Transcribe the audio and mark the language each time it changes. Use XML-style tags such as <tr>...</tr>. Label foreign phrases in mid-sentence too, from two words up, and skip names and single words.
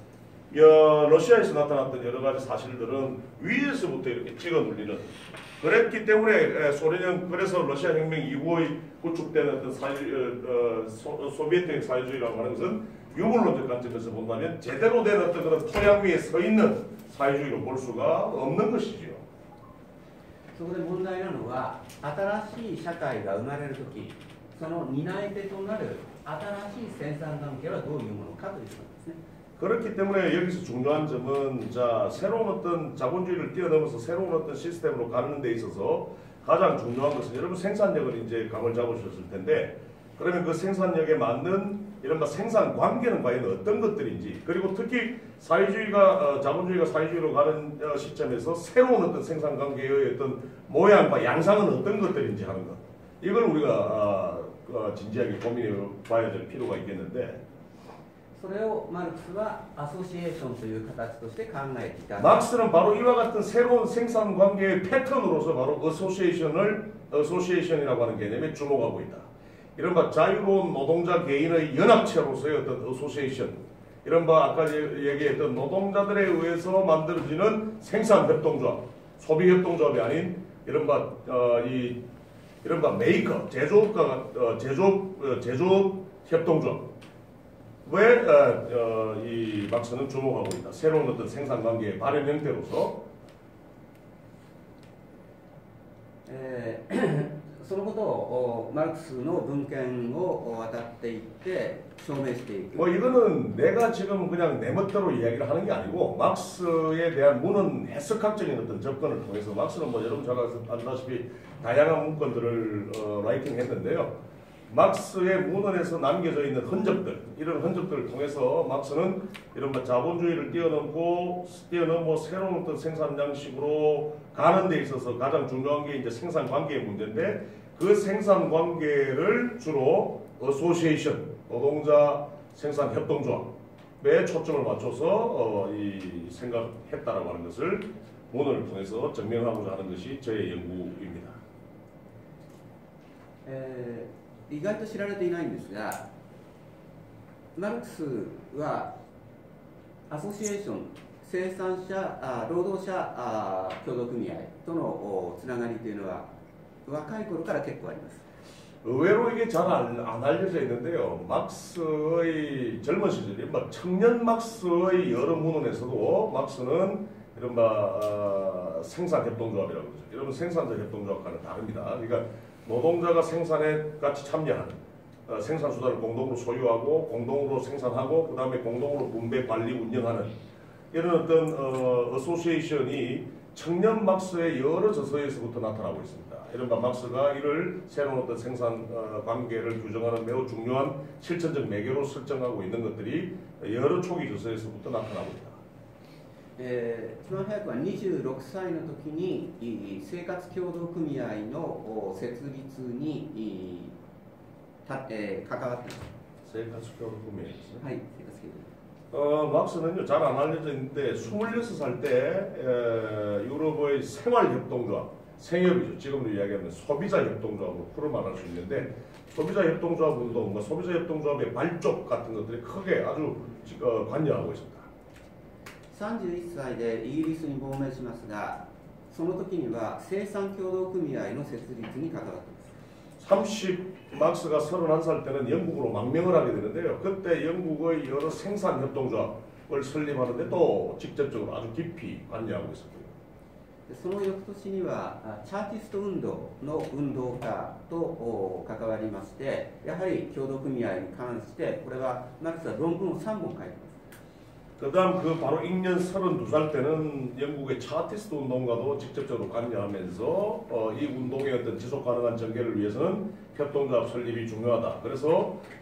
<ko>러시아에서 나타났던 여러 가지 사실들은 위에서부터 이렇게 찍어 눌리는 그랬기 때문에 소련형 그래서 러시아 혁명 이후의 구축된 어떤 소비에트형 사회주의라고 하는 것은 유물론적 관점에서 본다면 제대로 된 어떤 그런 토양 위에 서 있는 사회주의로 볼 수가 없는 것이지요.</ko> <ja>そこで問題なのは新しい社会が生まれるときその担い手となる新しい生産関係はどういうものかということですね。</ja> <ko>그렇기 때문에 여기서 중요한 점은 자 새로운 어떤 자본주의를 뛰어넘어서 새로운 어떤 시스템으로 가는 데 있어서 가장 중요한 것은 여러분 생산력을 이제 감을 잡으셨을 텐데 그러면 그 생산력에 맞는 이른바 생산 관계는 과연 어떤 것들인지 그리고 특히 사회주의가 자본주의가 사회주의로 가는 시점에서 새로운 어떤 생산 관계의 어떤 모양과 양상은 어떤 것들인지 하는 것 이걸 우리가 진지하게 고민해 봐야 될 필요가 있겠는데.</ko> <ja>それをマルクスはアソシエーションという形として考えていた。</ja> <ko>막스는 바로 이와 같은 새로운 생산 관계의 패턴으로서 바로 어소시에이션이라고 하는 개념에 주목하고 있다. 이른바 자유로운 노동자 개인의 연합체로서의 어떤 어소시에이션, 이른바 아까 얘기했던 노동자들에 의해서 만들어지는 생산협동조합, 소비협동조합이 아닌 이른바 메이커, 제조업 협동조합. 왜 이 막스는 주목하고 있다. 새로운 어떤 생산 관계의 발현 형태로서</ko> <ja>そのことをマルクスの文献を渡っていって証明していく。</ja> <ko>뭐 이거는 내가 지금 그냥 내 멋대로 이야기를 하는 게 아니고 막스에 대한 문헌 해석학적인 어떤 접근을 통해서 막스는 뭐 여러분 잘 아시다시피 다양한 문건들을 라이팅했는데요. 막스의 문헌에서 남겨져 있는 흔적들, 이런 흔적들을 통해서 막스는 이른바 자본주의를 뛰어넘고 새로운 어떤 생산 양식으로 가는 데 있어서 가장 중요한 게 이제 생산 관계의 문제인데, 그 생산 관계를 주로 어소시에이션, 노동자 생산 협동조합에 초점을 맞춰서 이 생각했다라고 하는 것을 문헌을 통해서 증명하고자 하는 것이 저의 연구입니다.</ko> <ja>意外と知られていないんですが、マルクスはアソシエーション、生産者、労働者協同組合とのつながりというのは若い頃から結構あります。</ja> <ko>의외로 이게 잘 안 알려져 있는데요. 막스의 젊은 시절, 청년 막스의 여러 문헌에서도 막스는 이른바 생산협동조합이라고 그러죠. 여러분 생산자 협동조합과는 다릅니다. 그러니까 노동자가 생산에 같이 참여하는, 생산 수단을 공동으로 소유하고 공동으로 생산하고 그 다음에 공동으로 분배, 관리, 운영하는 이런 어떤 어소시에이션이 청년 막스의 여러 저서에서부터 나타나고 있습니다. 이른바 막스가 이를 새로운 어떤 생산 관계를 규정하는 매우 중요한 실천적 매개로 설정하고 있는 것들이 여러 초기 저서에서부터 나타나고 있다.</ko> <ja>一番早くは26歳の時に生活協同組合の設立に関わっています。生産協同組合ですね. はい、生活協同。</ja> <ko>막스는요, 잘 안 알려져 있는데 26살 때 유럽의 생활협동조합, 생협이죠. 지금도 이야기하면 소비자협동조합으로 풀어 말할 수 있는데, 소비자협동조합 운동과 소비자협동조합의 발족 같은 것들이 크게 아주 관여하고 있습니다.</ko> <ja>31 歳でイギリスに亡命しますが、その時には生産協同組合の設立に関わっています。</ja> <ko>막스가 31살 때는 영국으로 망명을 하게 되는데요. 그때 영국의 여러 생산협동조합을 설립하는데 또 직접적으로 아주 깊이 관여하고 있었고요.</ko> <ja>その翌年にはチャーティスト運動の運動家と関わりまして、やはり協同組合に関してこれはマルクスは論文を3本書いています。</ja> <ko>그다음 그 바로 ing년 32살 때는 영국의 차티스트 운동과도 직접적으로 관여하면서 이 운동의 어떤 지속 가능한 전개를 위해서는 협동조합 설립이 중요하다. 그래서</ko>